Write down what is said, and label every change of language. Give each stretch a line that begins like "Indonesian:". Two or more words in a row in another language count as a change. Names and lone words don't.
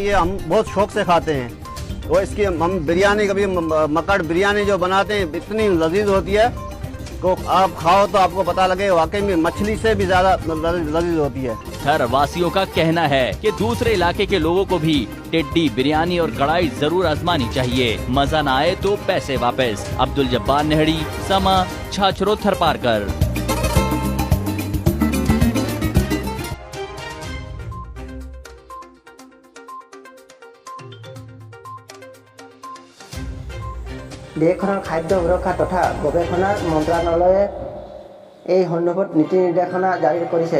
Hindi: ये हम बहुत शौक से खाते हैं। वो इसकी हम बिरयानी, कभी मकड़ बिरयानी जो बनाते हैं, इतनी लजीज होती है को आप खाओ तो आपको पता लगे वाकई में मछली से भी ज्यादा लजीज होती है। थर वासियों का कहना है कि दूसरे इलाके के लोगों को भी टिड्डी बिरयानी और कढ़ाई जरूर आजमानी चाहिए। मजा न आए तो पैसे वापस। अब्दुल जब्बार नेहड़ी, समा, छाछरो थरपारकर।
Assamese: দেশখনৰ খাদ্য সুৰক্ষা তথা গৱেষণা মন্ত্ৰালয়ে এই সন্দৰ্ভত নীতি নিৰ্দেশনা জাৰি কৰিছে।